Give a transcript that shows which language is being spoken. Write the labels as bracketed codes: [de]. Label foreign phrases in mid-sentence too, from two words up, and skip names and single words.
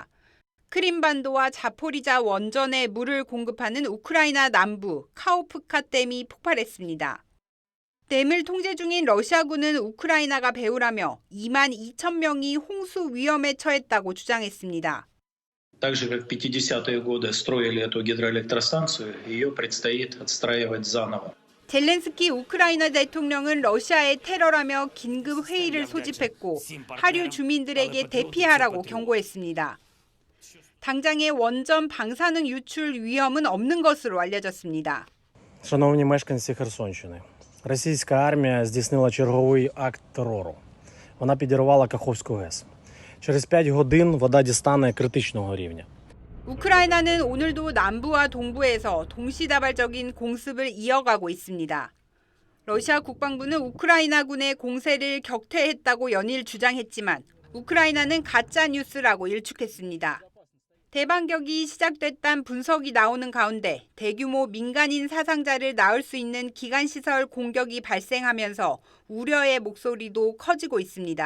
[ko] 크림반도와 자포리자 원전에 물을 공급하는 우크라이나 남부 카오프카 댐이 폭발했습니다. 댐을 통제 중인 러시아군은 우크라이나가 배후라며 2만 2천 명이 홍수 위험에 처했다고 주장했습니다. [ru] Так же, как в 50-е годы строили эту гидроэлектростанцию, ее предстоит отстраивать заново. [ko] 젤렌스키 우크라이나 대통령은 러시아의 테러라며 긴급 회의를 소집했고 하류 주민들에게 대피하라고 경고했습니다. 당장의 원전 방사능 유출 위험은 없는 것으로 알려졌습니다. [uk] Шановні мешканці Херсонщини, російська армія здійснила черговий акт терору. Вона підірвала Каховську ГЕС. Через 5 годин вода дістане критичного рівня. [ko] 우크라이나는 오늘도 남부와 동부에서 동시다발적인 공습을 이어가고 있습니다. 러시아 국방부는 우크라이나군의 공세를 격퇴했다고 연일 주장했지만 우크라이나는 가짜 뉴스라고 일축했습니다. 대반격이 시작됐다는 분석이 나오는 가운데 대규모 민간인 사상자를 낳을 수 있는 기간시설 공격이 발생하면서 우려의 목소리도 커지고 있습니다.